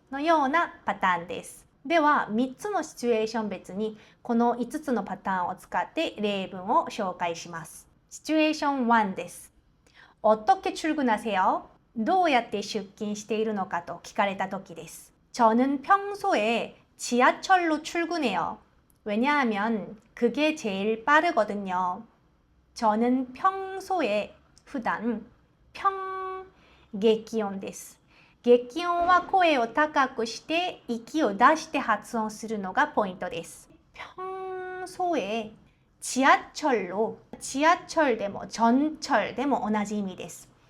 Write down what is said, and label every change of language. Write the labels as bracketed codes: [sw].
[ja] のようなパターンです。では、3つのシチュエーション別に、この5つのパターンを使って例文を紹介します。シチュエーション1です。 [ko] 어떻게 출근하세요? [ja] どうやって出勤しているのかと聞かれたときです。 [ko] 저는 평소에 지하철로 출근해요. 왜냐하면 그게 제일 빠르거든요. 저는 평소에, [ja] 普段、激音です。激音は声を高くして息を出して発音するのがポイントです。 [ko] 평소에 지하철로、 [ja] 지하철でも전철でも同じ意味です。